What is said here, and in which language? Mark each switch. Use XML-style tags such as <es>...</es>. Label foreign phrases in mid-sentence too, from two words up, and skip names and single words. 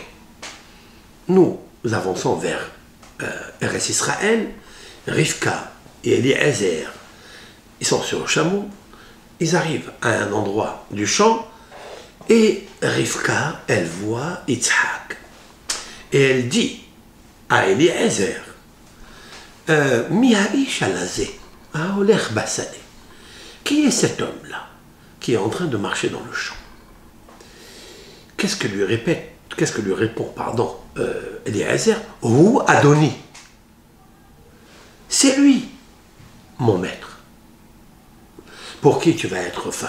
<fr>Nous avançons vers Eretz Israël. Rivka et Eliezer, ils sont sur le chameau. Ils arrivent à un endroit du champ. Et Rivka, elle voit Yitzhak. Et elle dit à Eliezer,</fr> <he>מי האיש הלזה ההולך בשדה.</he> <fr>Qui est cet homme-là qui est en train de marcher dans le champ? Qu'est-ce que lui répond Eliezer?</fr> <he>הוא אדוני.</he> <fr>C'est lui, mon maître. Pour qui tu vas être femme?</fr>